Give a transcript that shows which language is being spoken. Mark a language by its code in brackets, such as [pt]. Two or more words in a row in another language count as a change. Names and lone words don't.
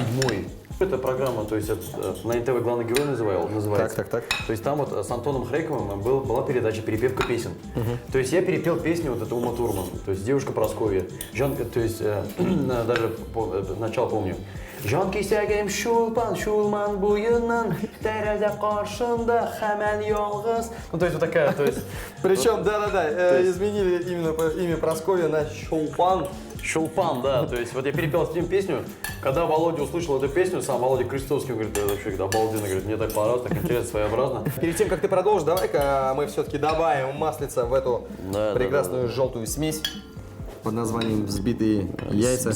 [ru] Эта программа, то есть на НТВ «Главный герой» называется. Так. То есть там вот с Антоном Хрейковым была передача «Перепевка песен». То есть я перепел песню вот эту Ума Турман, то есть «Девушка Прасковья». То есть даже начало помню. [tt] Жан кисәгем шулпан, шулман буйынан, тәрәзә каршында һаман ялгыз. [ru] Ну, то есть вот такая, то есть... Причем, изменили именно имя Прасковья на Шулпан. Шулпан, да, то есть вот я перепел с ним песню, когда Володя услышал эту песню, сам Володя Крестовский, он говорит, это вообще обалденно, говорит, мне так понравилось, так интересно, своеобразно. Перед тем, как ты продолжишь, давай-ка мы все-таки добавим маслица в эту прекрасную желтую смесь под названием «Взбитые яйца».